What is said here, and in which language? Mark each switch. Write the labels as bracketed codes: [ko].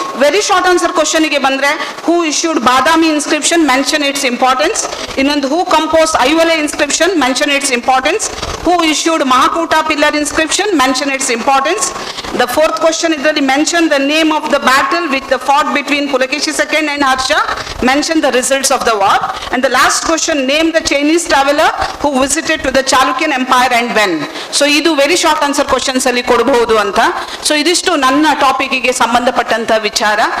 [en] very short answer [kn] ಕ್ವಶನ್ಗೆ ಬಂದ್ರೆ [en] Who issued Badami inscription mention its importance. ಇನ್ನೊಂದು who compose Aihole inscription mention its importance. Who issued Mahakuta pillar inscription mention its importance. The fourth question ಇದರಲ್ಲಿ mention the name of the battle with the fought between Pulakeshi second and Harsha, mention the results of the war. And the last question, name the Chinese traveler who visited to the Chalukyan Empire and when. So idu very short answer questions [kn] ಅಲ್ಲಿ ಕೊಡಬಹುದು ಅಂತ. So ಇದಿಷ್ಟು ನನ್ನ ಟಾಪಿಕ್ಗೆ ಸಂಬಂಧಪಟ್ಟಂತ ವಿಚಾರ.